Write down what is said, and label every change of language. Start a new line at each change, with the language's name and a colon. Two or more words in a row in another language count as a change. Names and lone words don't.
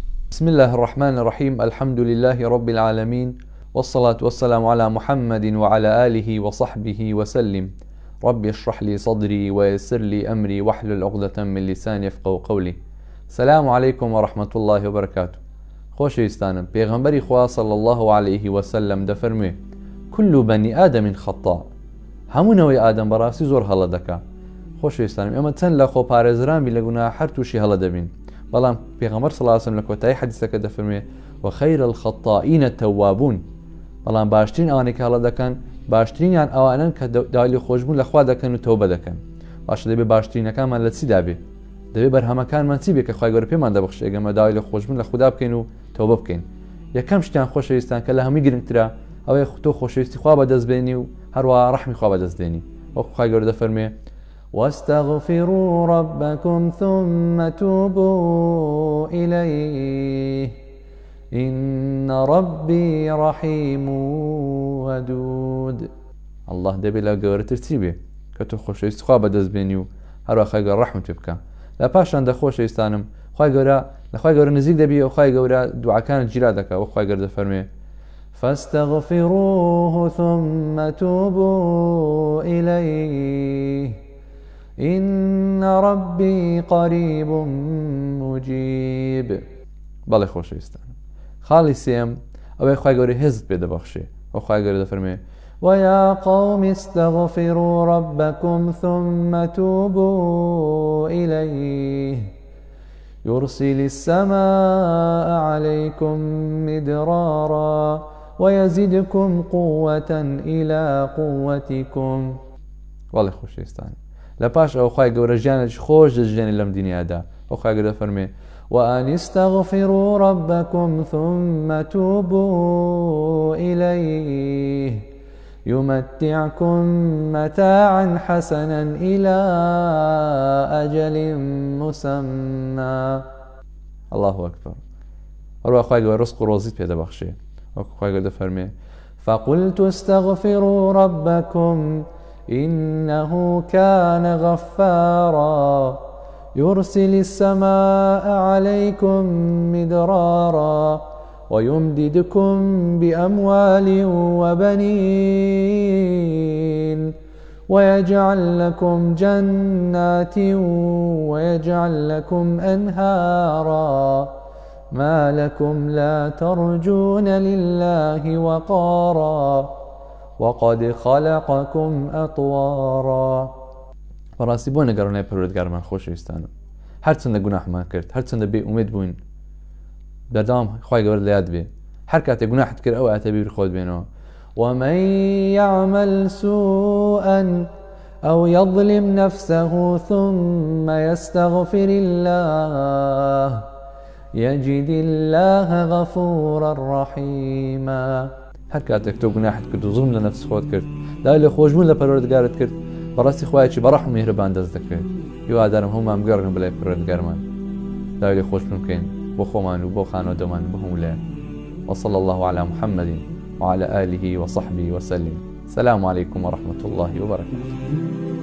Arabic: بسم الله الرحمن الرحيم. الحمد لله رب العالمين، والصلاة والسلام على محمد وعلى آله وصحبه وسلم. رب اشرح لي صدري ويسر لي أمري واحلل عقدة من لساني يفقهوا قولي. السلام عليكم ورحمة الله وبركاته.
Central Kurdish: خۆشەویستانم، پێغەمبەری خوا
Arabic: صلى الله عليه وسلم
Central Kurdish: دەفەرموێ:
Arabic: كل بني آدم خطاء.
Central Kurdish: هەموونەوەی ئادەم بەڕاستی زۆر هەڵە دەکا. خۆشەویستانم، ئێمە چەند لە خۆپارێزرامی لە گوناه هەر تووشی هەڵە دەبین. بەڵام پێغەمبەر
Arabic: صلی الله علیه و سلم
Central Kurdish: لە کۆتایی حەدیثەکە دەفەرموێ:
Arabic: وخير الخطائين التوابون.
Central Kurdish: بەڵام باشترین ئەوانەی کە هەڵە دەکەن باشترینیان ئەوانن کە داوای خۆشبوون لە خوا دەکەن و تەوبە دەکەن. باشە دەبێت باشترینەکانمان لە چیدا بێ؟ دەبێت بەرهەمەکانمان چی بێ کە خوای گەورە پێمان دەبەخشێ ئەگەمە داوای لە خۆشبوون لە خوددا بکەین و تەوبە بکەین. یەکەم شتیان خۆشەویستان کە لە هەمووی گرنگترە ئەوەیە تۆ خۆشەویستی خوا بەدەستبێنی و هەروەها ڕەحمی خوا بەدەستبێنی. وەکو خوای گەورە دەفەرمێ:
Arabic: واستغفروا ربكم ثم توبوا إليه إن ربي رحيم ودود.
Central Kurdish: الله دەبێت لە گەورەتر چی بێ کە تۆ خۆشەویستی خوا بەدەستبێنی و هەروەها خوای گەورە ڕەحمت پێ بکە. لە پاشان دەخۆشەویستانم لە خوای گەورە نزیک دەبی و خوای گەورە دوعاکانت گیرا دەکا. وەکو خوای گەورە دەفەرمێ:
Arabic: فاستغفروه ثم توبوا إليه إن ربي قريب مجيب.
Central Kurdish: بەڵێ خۆشەویستانم، خاڵی سێم ئەوەی خوای گەورە هێزت پێ دەبەخشێ. وەکو خوای گەورە دەفەرمێ:
Arabic: ويا قوم استغفروا ربكم ثم توبوا إليه يرسل السماء عليكم مدرارا ويزدكم قوة إلى قوتكم.
Central Kurdish: والله خۆشەویستان، لە پاش ئەو خوای گەورە ژیانێکی خۆش دەژێنێ لەم دنیادا. وەکو خوای گەورە دەفەرمێ:
Arabic: وأن استغفروا ربكم ثم توبوا إليه يمتعكم متاعا حسنا إلى أجل مسمى. الله أكبر.
Central Kurdish: هەروەها خوای گەورە ڕزق و ڕۆزیت پێ دەبەخشێ. وەکو خوای گەورە دەفەرمێ:
Arabic: فقلت استغفروا ربكم إنه كان غفارا يرسل السماء عليكم مدرارا ويمددكم بأموال وبنين ويجعل لكم جنات ويجعل لكم أنهارا ما لكم لا ترجون لله وقارا وقد خلقكم أطوارا.
Central Kurdish: بەڕاستی بۆ نەگەڕانای پەروەردگارمان خۆشەویستانم، هەرچەندە گوناحمان کرد، هەرچەندە بێ ئومێد بووین، بەردەوام خوای گەورە لە یاد بێ. هەر کاتێک گوناحت کرد ئەو ئاتە بیر خۆت بێنەوە.
Arabic: ومن يعمل سوءا أو يظلم نفسه ثم يستغفر الله يجد الله غفورا رحيما.
Central Kurdish: هەر کاتێک تۆ گوناحت کرد و زوڵم لە نەفس خۆت کرد، داوای لە خۆشبوون لە پەروەردگارت کرد، بەڕاستی خوایەکی بەڕەحم و میهرەبان دەست دەکرێت. هیوادارم هەمومان بگەڕێن بەلای پەروەردگارمان، داوای لێ خۆشبوون بکەین بۆ خۆمان و بۆ خانەوەدەمان بە هەموو لایەن.
Arabic: وصلى الله على محمد وعلى آله وصحبه وسلم. السلام عليكم ورحمة الله وبركاته.